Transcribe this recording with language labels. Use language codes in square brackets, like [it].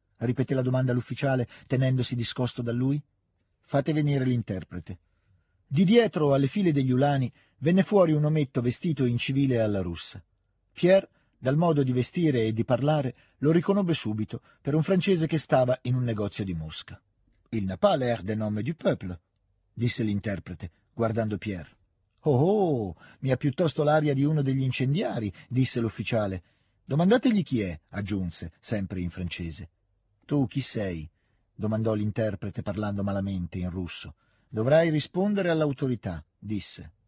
[it] ripeté la domanda l'ufficiale, tenendosi discosto da lui. «Fate venire l'interprete». Di dietro alle file degli ulani venne fuori un ometto vestito in civile alla russa. Pierre, dal modo di vestire e di parlare, lo riconobbe subito per un francese che stava in un negozio di Mosca. [fr] «Il n'a pas l'air de nome du peuple», [it] disse l'interprete, guardando Pierre. «Oh, oh, mi ha piuttosto l'aria di uno degli incendiari», disse l'ufficiale. «Domandategli chi è», aggiunse, sempre in francese. «Tu chi sei?» domandò l'interprete parlando malamente in russo. «Dovrai rispondere all'autorità», disse.